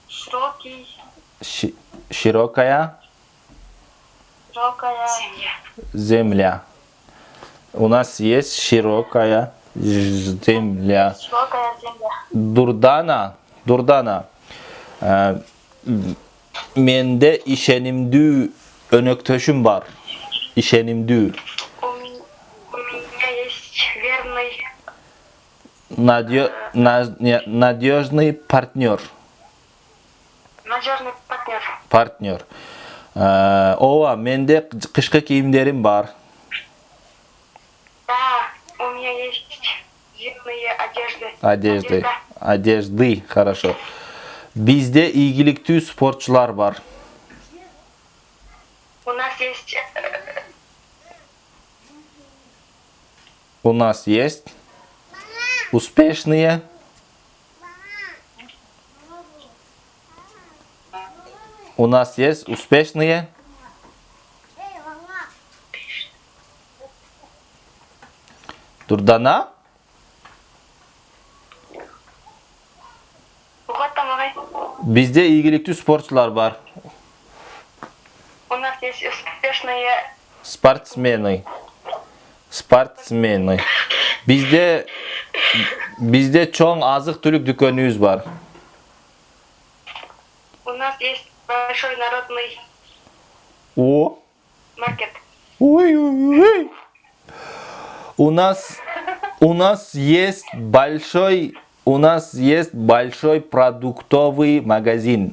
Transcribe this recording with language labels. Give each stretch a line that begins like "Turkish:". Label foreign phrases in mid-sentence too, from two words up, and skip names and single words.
Russian: Широкая широкая земля. У нас есть широкая земля. широкая земля. Дурдана.
Kyrgyz: Менде ишенимдүү өнөктөшүм бар. Ишенимдүү.
Russian: У меня есть верный Надежный партнер. надежный партнер. Партнер.
Kyrgyz: Ооба, менде кышкы кийимдерим бар.
Russian: Да, у меня есть зимние одежды. Одежды, хорошо.
Kyrgyz: Бизде ийгиликтүү спортчулар бар.
Russian: У нас есть У нас есть успешные Дурдана?
Kyrgyz: Бизде ийгиликтүү спортчулар бар.
Russian: у нас есть успешные Спортсмены.
Kyrgyz: Бизде чоң азык-түлүк дүкөнүбүз бар.
Russian: у нас есть большой народный О, маркет. ой. У нас есть большой продуктовый магазин.